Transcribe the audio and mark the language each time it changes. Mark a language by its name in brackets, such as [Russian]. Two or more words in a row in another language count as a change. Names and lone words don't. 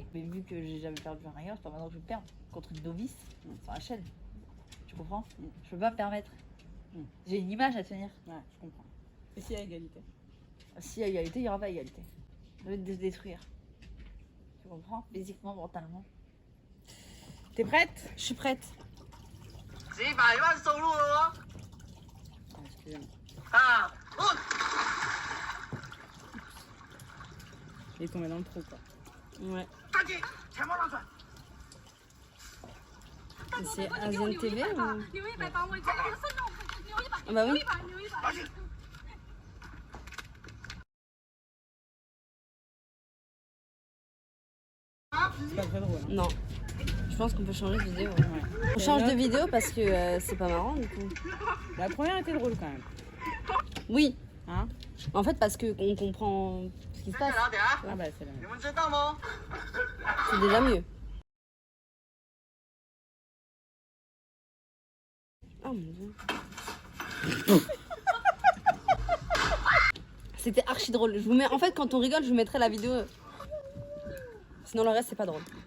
[French] Mais vu que j'ai jamais perdu un rien, je peux maintenant je perdre contre une novice sur la chaîne. Tu comprends? Je peux pas me permettre. J'ai une image à tenir. Ouais, je comprends. Et s'il y a égalité? Si il y a égalité, il n'y aura pas égalité. Je vais te détruire. Tu Tu comprends? Physiquement, mentalement. T'es prête? Je suis prête. [Chinese] 几百万收入了哦！ [French] Ah, excusez-moi. [Chinese] 啊，不， [French] Il est tombé dans le trou, quoi. Ouais. [Chinese] 赶紧钱包让出来！ [French] C'est Asian TV ou... [Chinese] 留100帮我，这个慎重，留100， [French] Ah bah oui. [Chinese] 留100，留100。拿去。 [French] C'est pas très drôle. Hein. Non. Je pense qu'on peut changer de vidéo. Ouais. On change de vidéo parce que c'est pas marrant du coup. La première était drôle quand même. Oui. Hein? En fait parce que on comprend ce qui se [Chinese] 再 [French] passe. [Chinese] 拿点啊！ [French] Ah bah c'est la [Chinese] 你 [French] même. [Chinese] 们知道吗？ [French] C'est déjà mieux. Oh mon dieu. C'était archi drôle. Je vous mets... En fait quand on rigole je vous mettrai la vidéo. Sinon le reste c'est pas drôle.